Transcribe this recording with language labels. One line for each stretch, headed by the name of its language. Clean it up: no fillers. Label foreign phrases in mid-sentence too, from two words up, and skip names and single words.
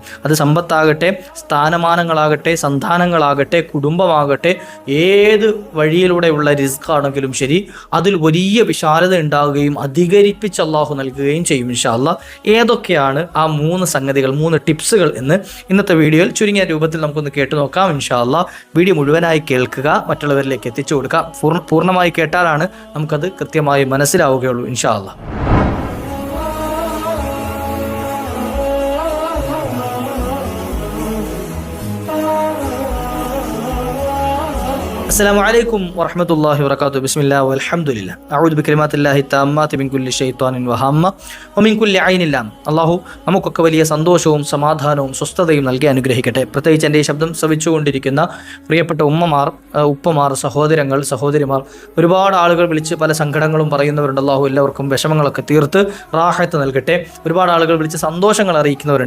Malayalam: അത് സമ്പത്താകട്ടെ, സ്ഥാനമാനങ്ങളാകട്ടെ, സന്താനങ്ങളാകട്ടെ, കുടുംബമാകട്ടെ, ഏത് വഴിയിലൂടെയുള്ള റിസ്ക് ആണെങ്കിലും ശരി, അതിൽ വലിയ വിശാലത ഉണ്ടാവുകയും അധികരിപ്പിച്ച് അള്ളാഹു നൽകുകയും ചെയ്യും
Arabic: إن شاء الله.
Malayalam: ഏതൊക്കെയാണ് ആ 3 സംഗതികൾ, 3 ടിപ്സുകൾ എന്ന് ഇന്നത്തെ വീഡിയോയിൽ ചുരുങ്ങിയ രൂപത്തിൽ നമുക്കൊന്ന് കേട്ടു നോക്കാം
Arabic: إن شاء الله.
Malayalam: വീഡിയോ മുഴുവനായി കേൾക്കുക, മറ്റുള്ളവരിലേക്ക് എത്തിച്ചു കൊടുക്കുക. പൂർണ്ണമായി കേട്ടാലാണ് നമുക്കത് കൃത്യമായി മനസ്സിലാവുകയുള്ളൂ
Arabic: إن شاء الله. السلام عليكم ورحمة الله وبركاته. بسم الله والحمد لله. أعوذ بكلمات الله التامات من كل شيطان وهامة ومن كل عين لام.
Malayalam: അള്ളാഹു നമുക്കൊക്കെ വലിയ സന്തോഷവും സമാധാനവും സ്വസ്ഥതയും നൽകി അനുഗ്രഹിക്കട്ടെ. പ്രത്യേകിച്ച് എൻ്റെ ഈ ശബ്ദം ശ്രവിച്ചുകൊണ്ടിരിക്കുന്ന പ്രിയപ്പെട്ട ഉപ്പമാർ, സഹോദരങ്ങൾ, സഹോദരിമാർ, ഒരുപാട് ആളുകൾ വിളിച്ച് പല സങ്കടങ്ങളും പറയുന്നവരുണ്ട്. അള്ളാഹു എല്ലാവർക്കും വിഷമങ്ങളൊക്കെ തീർത്ത് റാഹത്ത് നൽകട്ടെ. ഒരുപാട് ആളുകൾ വിളിച്ച് സന്തോഷങ്ങൾ അറിയിക്കുന്നവരുണ്ട്.